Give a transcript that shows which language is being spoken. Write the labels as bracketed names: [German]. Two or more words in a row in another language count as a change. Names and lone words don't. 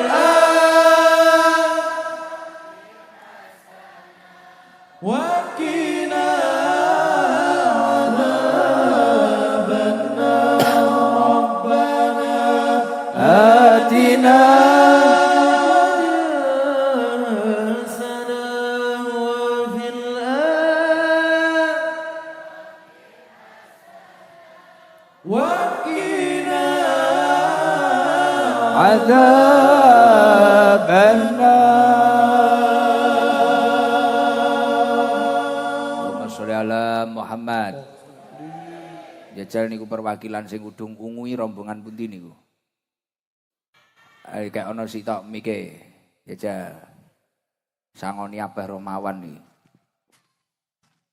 [Arabic] وقنا عذاب النار ربنا آتنا حسنة وفي وقنا عذاب النار. اللهم صل على محمد. [Javanese] Jajal niku perwakilan sing udung ungui rombongan pundi niku. Kayak ana sitok mike. Jajal. Sangoni Abah Romawan iki.